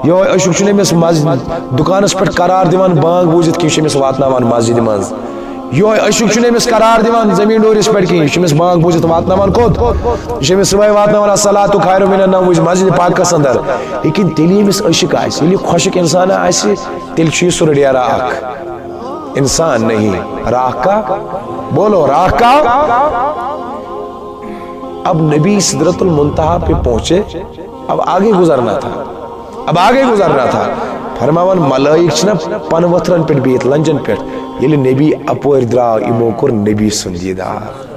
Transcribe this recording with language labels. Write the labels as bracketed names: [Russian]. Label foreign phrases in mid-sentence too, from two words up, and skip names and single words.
[Kashmiri] یہوے عشق چھُنہٕ أمِس دُکانس پٮ۪ٹھ قرار دِوان بانگ بوٗزِتھ کینٛہہ یہِ چھُ أمِس واتناوان مسجدِ منٛز یہوے عشق چھُنہٕ أمِس قرار دِوان زمیٖن ڈورِس پٮ۪ٹھ کینٛہہ یہِ چھُ أمِس بانگ بوٗزِتھ واتناوان کوٚت یہِ چھُ أمِس صُبحٲے واتناوان [Arabic] الصلاۃ خیر من النوم [Kashmiri] مسجدِ پاکس اندر لیکن تیٚلہِ أمِس عشق آسہِ ییٚلہِ یہِ خۄشک انسان آسہِ تیٚلہِ چھُ یہِ سُرٕ ڈیرا اکھ انسان [Urdu] نہیں راہ کا بولو راہ کا اب نبی سدرۃ المنتہا پہ پہنچے اب آگے گزرنا تھا [Kashmiri] فرماون ملائک چھنا پن وتھرن پہ بہت لنجن پہ ییٚلہِ نبی اپور درٛاو یِمو کوٚر نبی سُنٛد دیٖدار